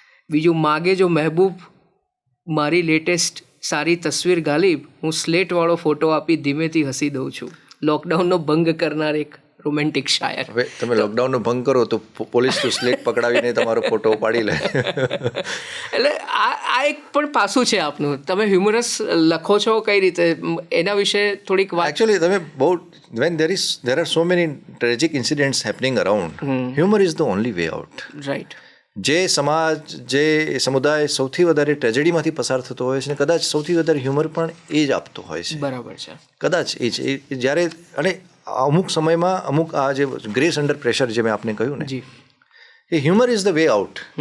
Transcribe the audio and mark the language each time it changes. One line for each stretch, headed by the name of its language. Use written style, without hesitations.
Gujarati: બીજું માગે જો મહેબૂબ મારી લેટેસ્ટ સારી તસવીર ગાલિબ, હું સ્લેટવાળો ફોટો આપી ધીમેથી હસી દઉં છું. લોકડાઉનનો ભંગ કરનાર એક રોમેન્ટિક શાયર. હવે તમે લોકડાઉનનો ભંગ કરો તો પોલીસ તો સ્લેટ પકડાવીને તમારો ફોટો પાડી લે. એટલે આ એક પણ પાસું છે આપનું. તમે હ્યુમરસ લખો છો કઈ રીતે, એના વિશે થોડીક વાત.
English: Actually તમે બહુ when there are so many tragic incidents happening around, humor is the only way out. Right.
Gujarati: જે સમાજ, જે સમુદાય સૌથી વધારે ટ્રેજેડીમાંથી પસાર થતો હોય છે ને કદાચ સૌથી વધારે હ્યુમર પણ એ જ આપતો હોય છે. બરાબર છે. કદાચ એ જ જ્યારે અને અમુક સમયમાં અમુક આ જે ગ્રેસ અંડર પ્રેશર જે મેં આપને કહ્યું ને, જી,
English: એ humour is the way out.